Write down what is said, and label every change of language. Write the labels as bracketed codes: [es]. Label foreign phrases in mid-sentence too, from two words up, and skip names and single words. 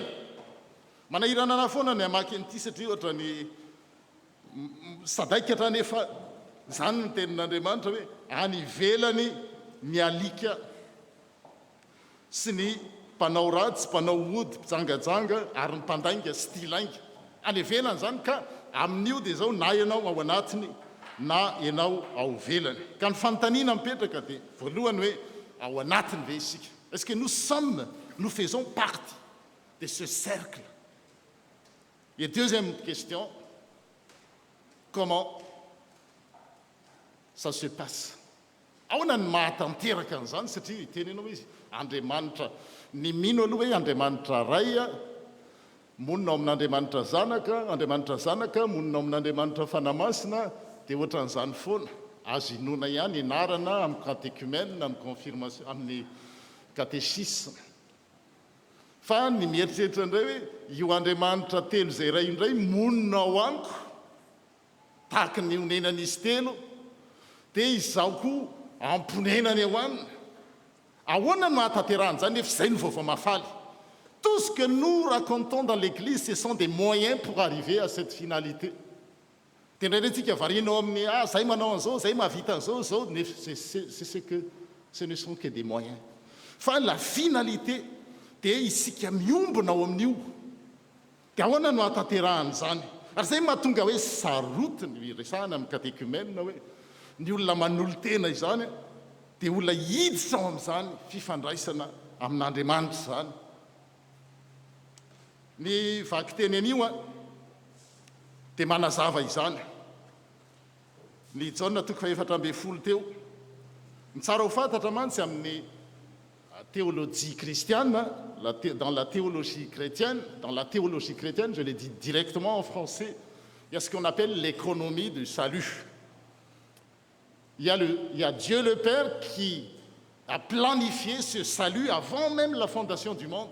[mg] Manahirana ana foana ny hamaky an'ity satria ohatra ny sadaikatra nefa zany ny tenin'Andriamanitra hoe any ivelany ny alika sy ny mpanao ratsy, mpanao ody, mpijangajanga ary ny mpandainga sy tilainga. Any ivelany zany, ka amin'io dia zao na ianao ao anatiny na ianao ao ivelany. Ka ny fanontaniana mipetraka dia voalohany hoe ao anatiny ve isika? [fr] Est-ce que nous faisons partie de ce cercle? Et deuxième question, comment ça se passe? [mg] Ahoana ny mahatanteraka an'izany? Satria itenenao izy Andriamanitra, ny mino aloha hoe Andriamanitra ray monina ao amin'Andriamanitra zanaka, Andriamanitra zanaka monina ao amin'Andriamanitra fanamasina, dia ohatran'izany foana. Azo inona ihany ianarana amin'ny catéchumène, amin'ny confirmation, amin'ny catéchisme. Fa ny mieritreritra indray hoe io Andriamanitra telo izay iray indray monina ao amiko, tahaka ny onenan'izy telo, dia izaho koa amponenany ao aminy. Ahoana no mahatanterahana zany? Nefa izay ny vaovao mafaly. [fr] Tout ce que nous racontons dans l'Église, ce sont des moyens pour arriver à cette finalité. [mg] Dia indraindray varianao amin'ny zay manao an'izao, zay mahavita an'izao, zao, [fr] ce ne sont que des moyens. [mg] Fa [fr] la finalité [mg] dia isika miombona ao amin'io. Dia ahoana no hatanterahana izany? Ary zay mahatonga hoe sarotiny resahana amin'ny catéchumène hoe ny olona manolo tena izany dia olona hiditra ao amin'izany fifandraisana amin'Andriamanitra zany. Ny vaky teny an'io dia manazava izany. Ny Jaona 4:20 teo. Ny tsara ho fantatra mantsy amin'ny [fr] théologie chrétienne, dans la théologie chrétienne, je le dis directement en français, il y a ce qu'on appelle l'économie du salut. Il y a Dieu le Père qui a planifié ce salut avant même la fondation du monde.